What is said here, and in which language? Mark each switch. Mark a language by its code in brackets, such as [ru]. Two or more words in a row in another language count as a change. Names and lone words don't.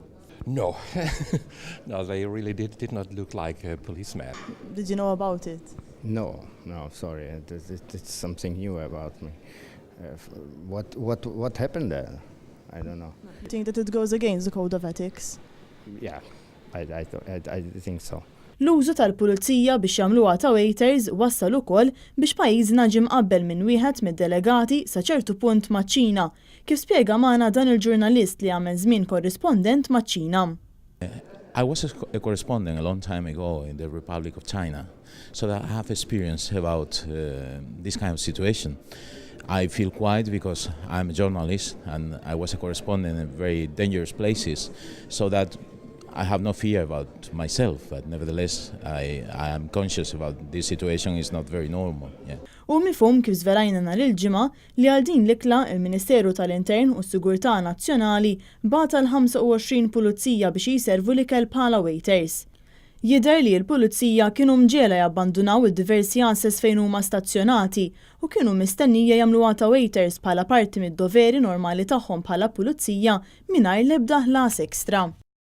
[en] No, no, they really did not look like a policeman. Did you know about it? No, sorry, it's something new about me. What happened there? I don't know. You think that it goes against the code of ethics? Yeah, I think so. [mt] L-użu tal-pulizija biex jagħmluha ta' waiters wassal ukoll biex pajjiżna ġie mqabbel minn wieħed mid-delegati sa ċertu punt maċ-Ċina, kif spjega magħna dan il-ġurnalist li għamel żmien korrispondent maċ-Ċina. [en] I was a correspondent a long time ago in the Republic of China, so that I have experience about this kind of situation. I feel quiet because I'm a journalist and I was a correspondent in very dangerous places, so that I have no fear about myself, but nevertheless I am conscious about this situation is not very normal. Yeah. [mt] U mifhum kif żverajna nhar il-ġimgħa li għal din l-ikla il-Ministeru tal-Intern u s-Sigurtà Nazzjonali bagħata l-25 pulizija biex jiservu l-ikel bħala waiters. Jidher li l-pulizija kienu mġiela jabbandunaw id-diversi ansess fejn huma stazzjonati u kienu mistennija jagħmluha ta' waiters bħala parti mid-doveri normali tagħhom bħala pulizija mingħajr l-ebda ħlas ekstra.